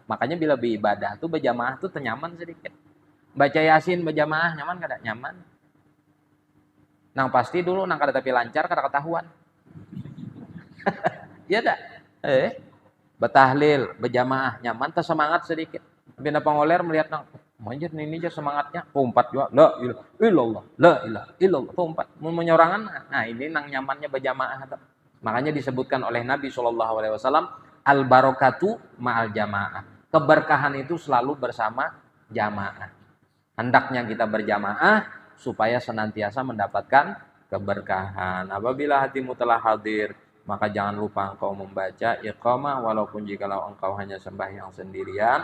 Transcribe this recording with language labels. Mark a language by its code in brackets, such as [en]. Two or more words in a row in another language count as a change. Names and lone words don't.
[bjn] Makanya bila beribadah tuh berjamaah tuh tenyaman sedikit. Baca Yasin berjamaah nyaman kada? Nyaman. Nang pasti dulu nang kada tapi lancar kada ketahuan. Iya dah. Betahlil berjamaah nyaman tersemangat sedikit. Bina pengoler melihat nang manjir ini aja semangatnya umpat juga [ar] لا إله إلا الله لا إله إلا الله [bjn] umpat menyorangan. Nah ini nang nyamannya berjamaah. Makanya disebutkan oleh Nabi SAW [ar] البركة مع الجماعة. [id] Keberkahan itu selalu bersama jamaah. Hendaknya kita berjamaah supaya senantiasa mendapatkan keberkahan. Apabila hatimu telah hadir, maka jangan lupa engkau membaca iqamah walaupun jikalau engkau hanya sembahyang sendirian.